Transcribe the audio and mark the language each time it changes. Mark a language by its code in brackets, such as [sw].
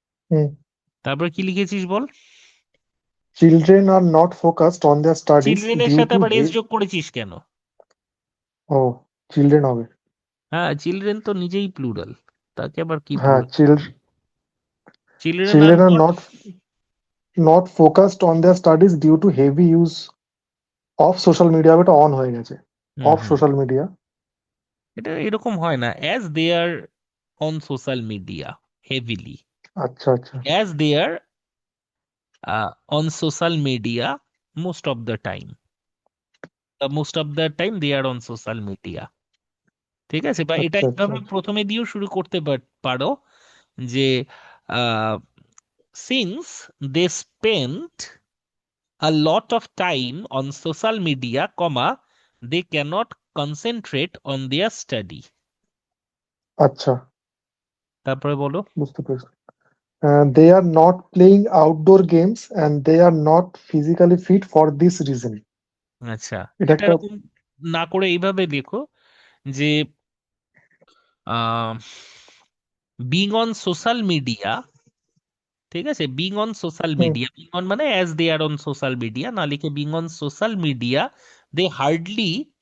[bn] হুম। তারপর কি লিখেছিস বল? [en] children are not focused on their studies [bn] চিলড্রেনের [en] due [bn] সাথে [en] to [bn] আবার [en] দে। [bn] এস যোগ করেছিস কেন? ও চিলড্রেন হবে। হ্যাঁ, চিলড্রেন তো নিজেই প্লুরাল, তাকে আবার কি হ্যাঁ, [en] Plural? Children are children are not. not focused on their studies due to heavy use of social media. [bn] এটা অন হয়ে গেছে, হুম [en] Off hmm. Social media. [bn] এটা এরকম হয় না, [en] as they are on social media heavily, [bn] আচ্ছা আচ্ছা [en] As they are on social media most of the time, most of the time they are on social media. [bn] ঠিক আছে, বা এটা আচ্ছা আচ্ছা এইভাবে প্রথমে দিয়েও শুরু করতে পারো যে [en] Since they spend a lot of time on social media, comma, they cannot concentrate on their study. [bn] আচ্ছা, তারপরে বলো। বুঝতে পেরেছি। [en] They are not playing outdoor games and they are not physically fit for this reason. [bn] আচ্ছা, এটা একটা। এরকম না করে এইভাবে লেখো যে [en] being on social media, [bn] ঠিক আছে, being on social hmm [en] media, being on মানে as they are on social media, [bn] না লিখে [en] being on social media they hardly